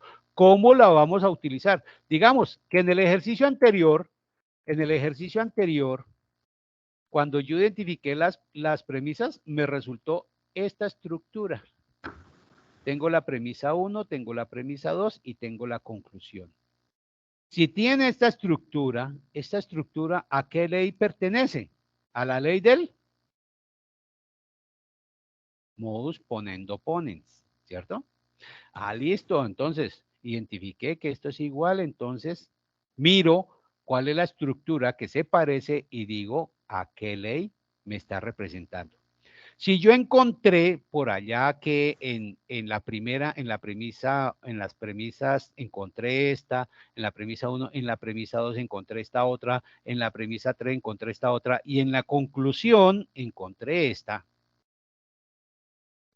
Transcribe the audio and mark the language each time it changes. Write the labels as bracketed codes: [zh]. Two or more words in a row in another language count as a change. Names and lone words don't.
[es] ¿Cómo la vamos a utilizar? Digamos que en el ejercicio anterior, cuando yo identifiqué las premisas, me resultó esta estructura. Tengo la premisa 1, tengo la premisa 2 y tengo la conclusión. Si tiene esta estructura, ¿a qué ley pertenece? A la ley del [la] modus ponendo ponens, [es] ¿cierto? Ah, listo, entonces identifiqué que esto es igual, entonces miro cuál es la estructura que se parece y digo a qué ley me está representando. Si yo encontré por allá que en las premisas encontré esta, en la premisa 1, en la premisa 2 encontré esta otra, en la premisa 3 encontré esta otra y en la conclusión encontré esta.